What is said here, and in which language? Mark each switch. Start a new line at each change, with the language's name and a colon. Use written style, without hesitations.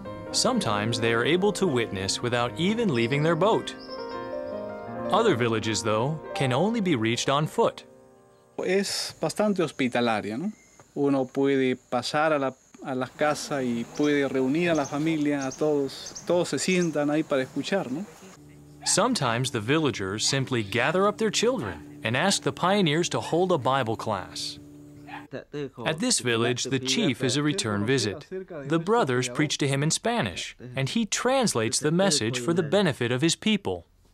English: Sometimes they are able to witness without even leaving their boat. Other villages, though, can only be reached on foot.
Spanish: Es bastante hospitalaria, ¿no? Uno puede pasar a la casa y puede reunir a la familia, a todos. Todos se sientan ahí para escuchar, ¿no?
English: Sometimes the villagers simply gather up their children and ask the pioneers to hold a Bible class. At this village, the chief is a return visit. The brothers preach to him in Spanish, and he translates the message for the benefit of his people.